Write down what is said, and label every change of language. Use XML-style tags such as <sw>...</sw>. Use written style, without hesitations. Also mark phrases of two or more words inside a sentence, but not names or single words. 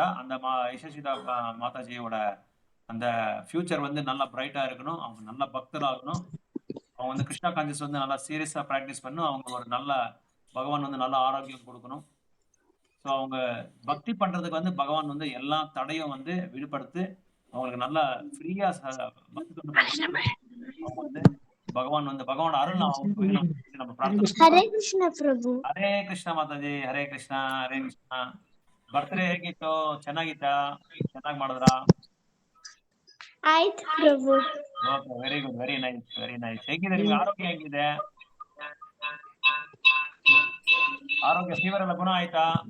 <ta>அந்த யசஸ்விதா மாதாஜியோட அந்த ஃபியூச்சர் வந்து நல்லா பிரைட்டா இருக்கணும், அவங்க நல்ல பக்தராகணும், அவங்க வந்து கிருஷ்ணா கான்சியஸ் வந்து நல்லா சீரியஸா ப்ராக்டிஸ் பண்ணணும், அவங்க ஒரு நல்ல பகவான் வந்து நல்ல ஆரோக்கியம் கொடுக்கணும். ஸோ அவங்க பக்தி பண்றதுக்கு வந்து பகவான் வந்து எல்லா தடையும் வந்து விடுபடுத்து அவங்களுக்கு நல்லா ஃப்ரீயா பக்தி அவங்க வந்து பகவான் வந்து பகவானோட அருள் நம்ம பிரார்த்தனை.</ta> <kn>ಹರೇ ಕೃಷ್ಣ ಪ್ರಭು. ಹರೇ ಕೃಷ್ಣ ಮಾತಾಜಿ, ಹರೇ ಕೃಷ್ಣ, ಹರೇ ಕೃಷ್ಣ. ಬರ್ತ್ಡೇ ಹೇಗಿತ್ತು? ಚೆನ್ನಾಗಿತ್ತಾ? ಚೆನ್ನಾಗಿ ಮಾಡಿದ್ರಾ? ಆಯ್ತು ಪ್ರಭು. ಓಕೆ,</kn> <en>very good, very nice, very nice.</en> <kn>ಹೇಗಿದೆ ನಿಮ್ಗೆ ಆರೋಗ್ಯ? ಹೇಗಿದೆ ಆರೋಗ್ಯ? ಫೀವರ್ ಎಲ್ಲ ಗುಣ ಆಯ್ತಾ?</kn>